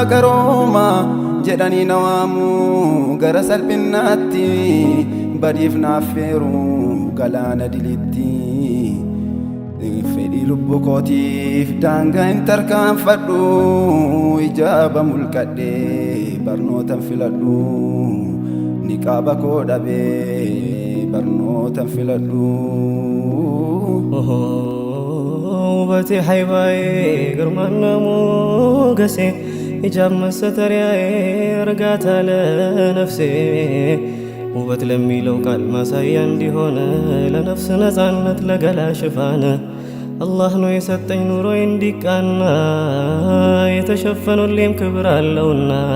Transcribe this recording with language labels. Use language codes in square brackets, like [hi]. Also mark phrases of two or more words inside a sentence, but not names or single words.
[om] garooma jedhanii na waamu gara salphinaatti badiif naaffeeru galaana dilitti fedhii lubbuu kootiif daangaa hin tarkaanfadhu ijaaba mulqadhee barnootan filadhu niqaaba koo dhabee barnootan filadhu [am] ውበቴ ሀይባዬ ግርማና ሞገሴ ሂጃብ መሰተሪያዬ እርጋታ ለነፍሴ ውበት ለሚለው ቃል ማሳያ እንዲሆነ ለነፍስ ነፃነት ለገላ ሽፋን አላህ ነው የሰጠኝ ኑሮ እንዲቃና የተሸፈኑልኝ ክብር አለውና